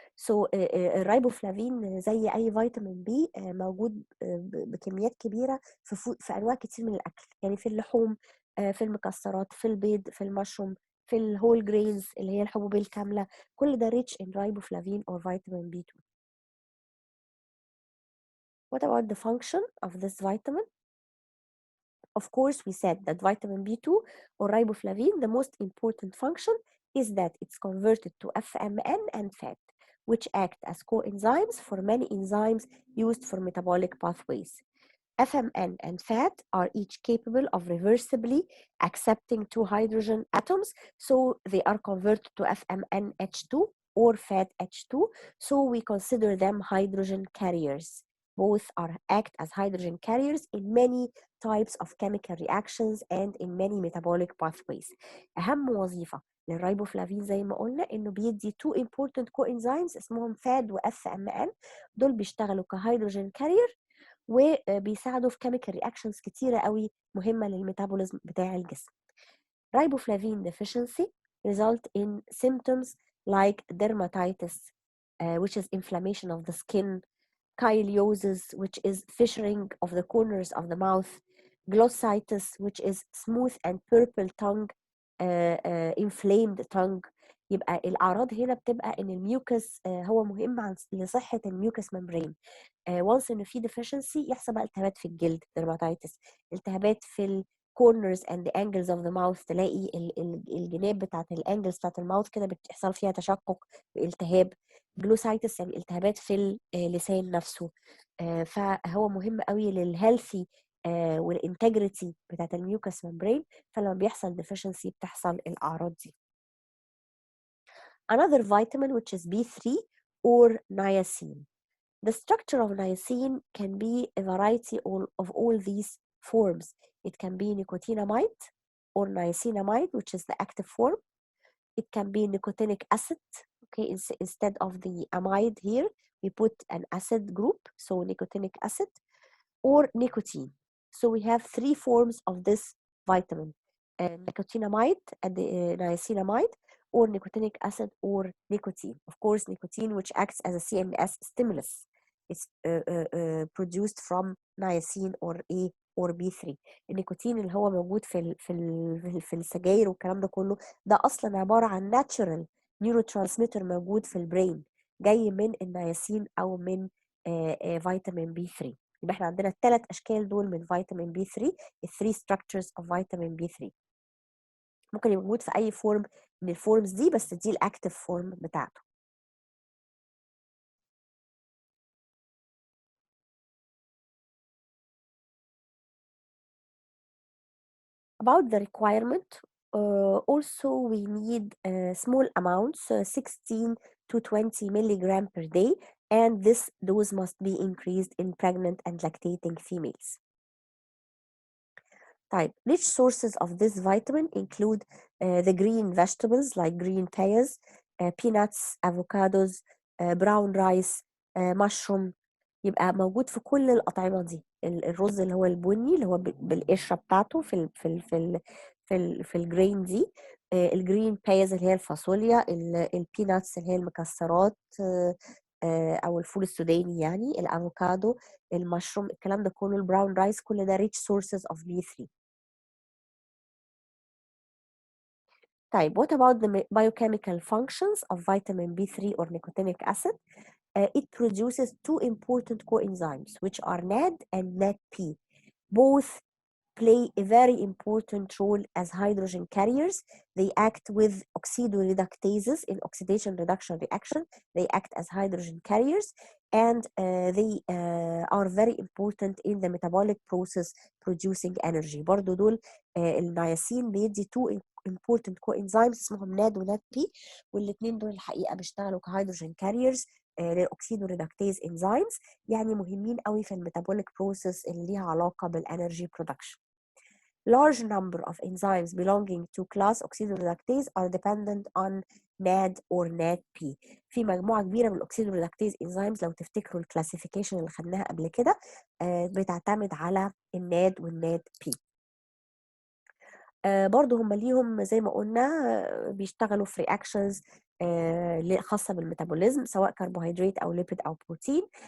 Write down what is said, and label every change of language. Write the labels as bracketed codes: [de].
[ar] So الرايبوفلافين زي اي فيتامين بي موجود بكميات كبيره في انواع كتير من الاكل، يعني في اللحوم، في المكسرات، في البيض، في المشروم، في الهول جرينز اللي هي الحبوب الكامله. كل ده [en] rich in riboflavin or vitamin B2. What about the function of this vitamin? Of course, we said that vitamin B2 or riboflavin, the most important function is that it's converted to FMN and fat, which act as coenzymes for many enzymes used for metabolic pathways. FMN and fat are each capable of reversibly accepting two hydrogen atoms, so they are converted to FMNH2 or fat H2, so we consider them hydrogen carriers. Both act as hydrogen carriers in many types of chemical reactions and in many metabolic pathways. [ar] أهم وظيفة للرايبوفلافين زي ما قلنا إنه بيدي [en] two important coenzymes [ar] اسمهم FAD و FMN. دول بيشتغلوا كهيدروجين كارير وبيساعدوا في [en] chemical reactions [ar] كتيرة قوي مهمة للميتابوليزم بتاع الجسم. [en] Riboflavin deficiency result in symptoms like dermatitis, which is inflammation of the skin, chyliosis, which is fissuring of the corners of the mouth, glossitis, which is smooth and purple tongue, inflamed tongue. [ar] يبقى الأعراض هنا بتبقى إن الميوكس هو مهم لصحة الميوكس ممبرين. وانس إنه في deficiency يحصل بقى التهابات في الجلد dermatitis، التهابات في ال [en] corners and the angles of the mouth، [ar] تلاقي الجناب بتاعت الانجلز بتاعت الماوث كده بتحصل فيها تشقق بالتهاب. جلوسايتس يعني التهابات في اللسان نفسه. فهو مهم قوي للهيلثي والانتجريتي بتاعت الميوكس ممبرين، فلما بيحصل deficiency بتحصل الأعراض دي. [en] Another vitamin which is B3 or niacin. The structure of niacin can be a variety of all these forms. It can be nicotinamide or niacinamide, which is the active form. It can be nicotinic acid. Okay, instead of the amide here, we put an acid group, so nicotinic acid, or nicotine. So we have three forms of this vitamin: nicotinamide and the niacinamide, or nicotinic acid, or nicotine. Of course, nicotine, which acts as a CNS stimulus, it's produced from niacin or A or B3. [ar] النيكوتين اللي هو موجود في السجاير والكلام ده كله، ده اصلا عباره عن ناتشورال نيورو ترانسميتر موجود في البرين، جاي من النياسين او من فيتامين بي 3. يبقى احنا عندنا الثلاث اشكال دول من فيتامين بي 3، الثري ستراكشرز اوف فيتامين بي 3. ممكن يبقى موجود في اي فورم من الفورمز دي، بس دي الاكتيف فورم بتاعته. [en] About the requirement, also we need small amounts, 16 to 20 milligram per day, and this dose must be increased in pregnant and lactating females. Type rich sources of this vitamin include the green vegetables like green peas, peanuts, avocados, brown rice, mushroom, [ar] يبقى موجود في كل الأطعمة دي. الرز اللي هو البني اللي هو بالقشرة بتاعته في الجرين دي، الجرين بايز اللي هي الفاصوليا، البيناتس اللي هي المكسرات، او الفول السوداني يعني، الافوكادو، المشروم، الكلام ده كله، البراون رايس، كل ده [en] rich sources of B3. [ar] طيب [en] what about the biochemical functions of vitamin B3 or nicotinic acid? It produces two important coenzymes which are NAD and NADP. Both play a very important role as hydrogen carriers. They act with oxidoreductases in oxidation reduction reaction. They act as hydrogen carriers, and they are very important in the metabolic process producing energy. [ar] برضو دول النياسين بيدي [en] two important coenzymes [ar] اسمهم NAD و NADP، والاثنين دول الحقيقة بيشتغلوا كهيدروجين كاريرز للأكسيدوريدكتيز انزيمز، يعني مهمين قوي في الميتابوليك بروسيس اللي ليها علاقة بالانرجي برودكشن. [en] Large number of enzymes belonging to class oxidoreductase are dependent on NAD or NADP. [ar] في مجموعة كبيرة من الأكسيدوريدكتيز enzymes لو تفتكروا الكلاسيفيكيشن اللي خدناها قبل كده بتعتمد على الناد والناد بي. برضو هم ليهم زي ما قلنا بيشتغلوا في رياكشنز خاصة بالميتابوليزم، سواء كربوهيدرات أو ليبيد أو بروتين.